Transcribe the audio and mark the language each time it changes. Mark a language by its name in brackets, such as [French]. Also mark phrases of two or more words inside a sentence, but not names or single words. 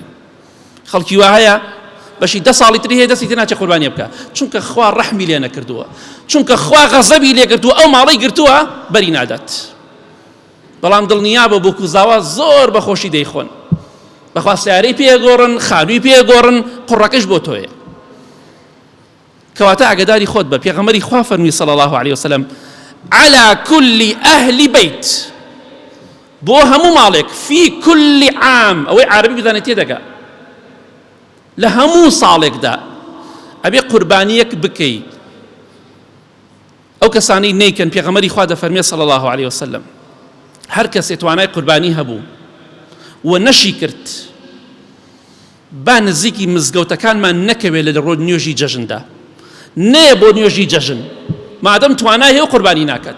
[Central Kurdish] خەڵکی وا هەیە بەشی 10 ساڵی تری هەیە دەستی تێ ناچێت قوربانیە بکە، چونکە خوا ڕەحمی لێ نەکردووە، چونکە خوا غەزەبی لێ کردووە، ئەو ماڵەی گرتووە بەری نادات. بەڵام دڵنیابە بۆ کوزاوە زۆر بەخۆشی دەیخۆن، بەخوا سیارەی پێگۆڕن، خانووی پێگۆڕن، قوڕەکەش بۆ تۆیە. کەواتە ئاگاداری خۆت بە. پێغەمبەری خوا فەرمووی [Arabic] صلی الله علیه وسلم على كل أهل بيت، [Central Kurdish] بۆ هەموو ماڵێک، [Arabic] في كل عام، [Central Kurdish] ئەوەی عربی بزانێت تێدەگا، لە هەموو ساڵێکدا ئەبێ قوربانیەک بکەی. ئەو کەسانەی نەیکەن پێغەمبەری خوا دەفەرمێ [Arabic] صلی الله علیه وسلم [Central Kurdish] هەر کەسێ توانای قوربانی هەبوو و نەشی کرد، با نزیکی مزگەوتەکانمان نەکەوێت لە ڕۆژ نوێژی جەژندا، نێ بۆ نوێژی جەژن مادەم توانای هەیە و قوربانی ناکات.